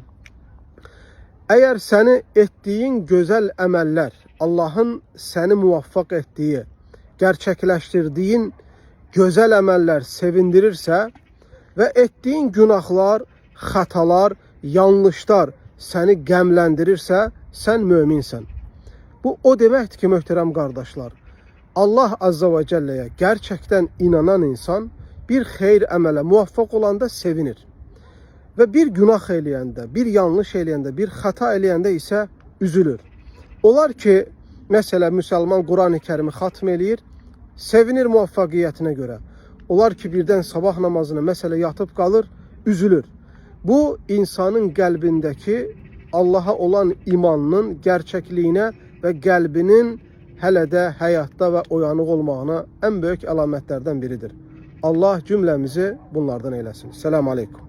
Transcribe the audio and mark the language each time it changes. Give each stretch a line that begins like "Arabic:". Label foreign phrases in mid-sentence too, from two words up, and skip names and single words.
Turkish: Eğer seni ettiğin güzel emeller, Allah'ın seni muvaffak ettiği, gerçekleştirdiğin güzel emeller sevindirirse ve ettiğin günahlar, hatalar, yanlışlar
Azerbaijani: seni qəmləndirirsə, sen müminsən. Bu o deməkdir ki, möhtərəm qardaşlar, Allah Azza ve Celle'ye
Turkish: gerçekten inanan insan
Azerbaijani: bir xeyr əmələ muvaffaq olanda sevinir. Ve bir günah eləyəndə, bir yanlış eləyəndə, bir xata eləyəndə isə üzülür. Olar ki, mesela Müslüman Kur'an-ı Kerim'i xatm eləyir, sevinir muvaffaqiyyətinə görə. Olar ki, birden sabah namazına mesela
Turkish: yatıp kalır, üzülür.
Azerbaijani: Bu insanın qəlbindəki Allah'a olan imanının
Turkish: gerçekliğine ve
Azerbaijani: qəlbinin hələ də həyatda və oyanıq olmağına en büyük əlamətlərdən biridir. Allah cümləmizi bunlardan eyləsin.
Arabic: Selamun Aleyküm.